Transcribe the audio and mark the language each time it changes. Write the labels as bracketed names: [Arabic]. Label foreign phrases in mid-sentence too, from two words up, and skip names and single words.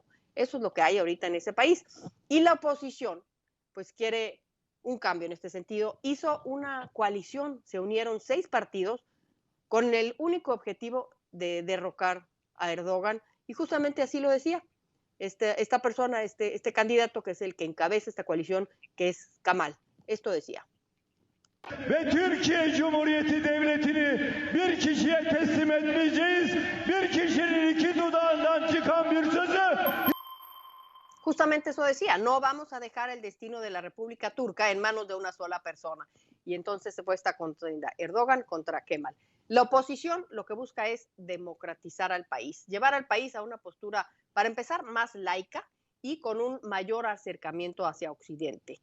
[Spanish] Eso es lo que hay ahorita en ese país. Y la oposición, pues quiere un cambio en este sentido. Hizo una coalición, se unieron 6 partidos con el único objetivo de derrocar a Erdogan, y justamente así lo decía esta persona, este candidato que es el que encabeza esta coalición, que es Kemal. Esto decía. [Turkish] Ve Türkiye Cumhuriyeti Devleti'ni bir kişiye teslim etmeyeceğiz. Bir kişinin iki dudağından çıkan bir sözü. [Spanish] Justamente eso decía, no vamos a dejar el destino de la República Turca en manos de una sola persona. Y entonces se fue esta contienda, Erdogan contra Kemal. La oposición lo que busca es democratizar al país, llevar al país a una postura, para empezar, más laica y con un mayor acercamiento hacia Occidente.